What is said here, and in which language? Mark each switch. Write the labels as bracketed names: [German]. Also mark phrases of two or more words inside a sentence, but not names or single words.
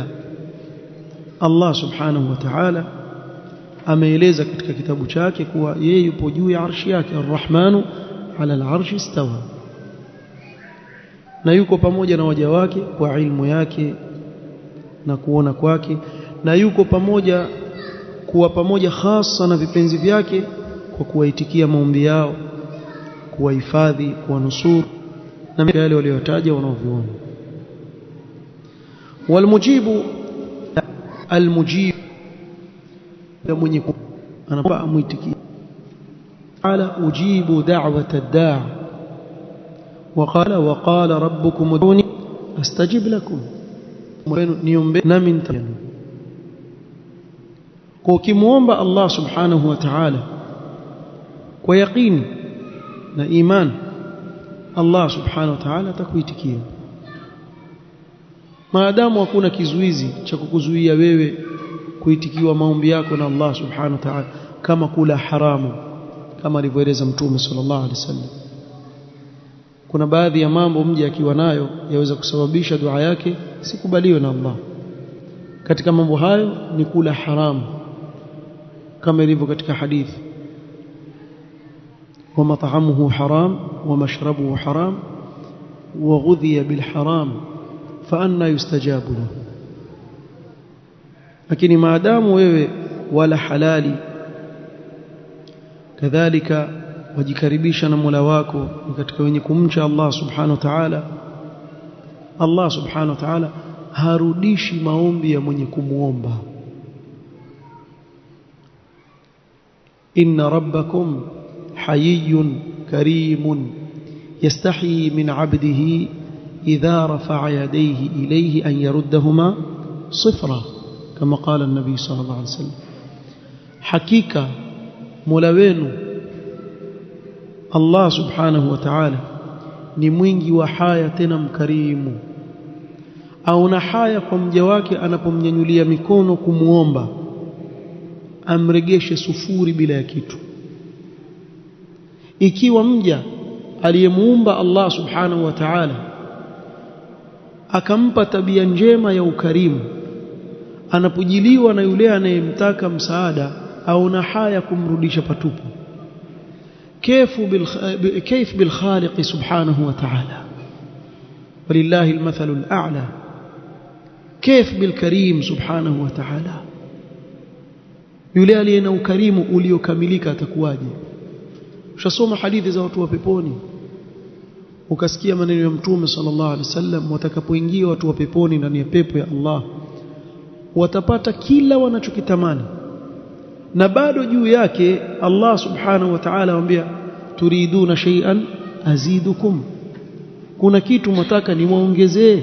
[Arabic] الله سبحانه وتعالى [Swahili] ameeleza katika kitabu chake kuwa yeye yupo juu ya arshi yake, [Arabic] الرحمن على العرش استوى, [Swahili] na yuko pamoja na waja wake kwa ilmu yake na kuona kwake, na yuko pamoja kuwa pamoja hasa na vipenzi vyake kwa kuwaitikia maombi yao, kuwahifadhi, kuwanusuru na yale waliotaja wanaoviona. [Arabic] والمجيب المجيب, [Swahili] mwenye anapaa muitikia. [Arabic] ألا أجيب دعوة الداعي وقال ربكم ادعوني استجب لكم [Swahili] niombe nami nitajibu. Kwa ukimuomba [Arabic] الله سبحانه وتعالى [Swahili] kwa yaqini na iman, [Arabic] الله سبحانه وتعالى [Swahili] atakuitikia, maadamu hakuna kizuizi cha kukuzuia wewe kuitikiwa maombi yako na [Arabic] الله سبحانه وتعالى, [Swahili] kama kula haramu, kama alivyoeleza Mtume [Arabic] صلى الله عليه وسلم. [Swahili] Kuna baadhi ya mambo mja akiwa nayo yaweza kusababisha dua yake sikubaliwe na Allah. Katika mambo hayo ni kula haramu, kama ilivyo katika hadithi, [Arabic] ومطعمه حرام ومشربه حرام وغذي بالحرام فأنى يستجاب له. [Swahili] Lakini maadamu wewe wala halali, kadhalika wajikaribisha na Mola wako katika wenye kumcha [Arabic] الله سبحانه وتعالى, الله سبحانه وتعالى [Swahili] harudishi maombi ya mwenye kumuomba. [Arabic] إن ربكم حيي كريم يستحيي من عبده إذا رفع يديه إليه أن يردهما صفرا, kama قال النبي صلى الله عليه وسلم. [Swahili] Hakika Mola wenu [Arabic] الله سبحانه وتعالى [Swahili] ni mwingi wa haya tena mkarimu, au na haya kwa mja wake anapomnyanyulia mikono kumuomba amregeshe sufuri bila ya kitu. Ikiwa mja aliyemuumba [Arabic] الله سبحانه وتعالى [Swahili] akampa tabia njema ya ukarimu, anapojiliwa na yule anayemtaka msaada au na haya kumrudisha patupu, [Arabic] كيف بالخالق سبحانه وتعالى ولله المثل الأعلى، كيف بالكريم سبحانه وتعالى. [Swahili] yule aliye na ukarimu uliokamilika atakuwaje? Ushasoma hadithi za watu wa peponi, ukasikia maneno ya Mtume [Arabic] صلى الله عليه وسلم, [Swahili] watakapoingia watu wa peponi ndani ya pepo ya Allah watapata kila wanachokitamani, na bado juu yake [Arabic] الله سبحانه وتعالى [Swahili] anambia [Arabic] تريدون شيئا أزيدكم, [Swahili] kuna kitu mtaka niwaongezee.